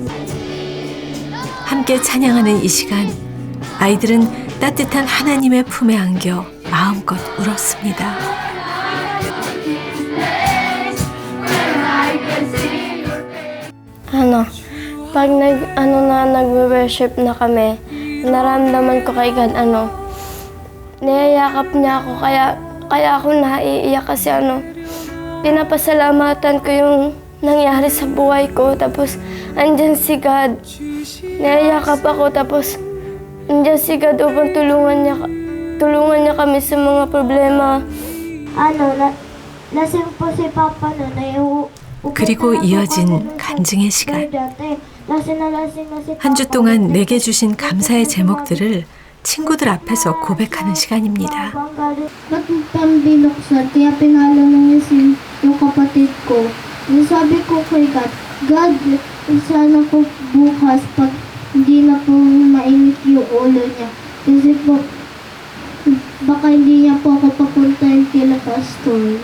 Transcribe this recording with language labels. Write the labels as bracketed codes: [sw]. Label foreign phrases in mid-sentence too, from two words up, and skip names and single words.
[ko] 함께 찬양하는 이 시간, 아이들은 따뜻한 하나님의 품에 안겨 마음껏 울었습니다. [tl] Pag nagwe-worship na kami, naramdaman ko kay God, niyayakap niya ako, kaya ako naiiyak kasi pinapasalamatan ko yung nangyari sa buhay ko, tapos andyan si God. Niyayakap ako, tapos andyan si God upang tulungan niya kami sa mga problema. lasing po si Papa noon. [ko] 그리고 이어진 간증의 시간. 한 주 동안 내게 주신 감사의 제목들을 친구들 앞에서 고백하는 시간입니다. [tl] Nagpambinuksan, kaya pinalo ng yung kapatid ko. Sabi ko kay God, sana po bukas pag hindi na po mainit yung ulo niya. Kasi po, baka hindi niya po ako papuntahin kila pastor.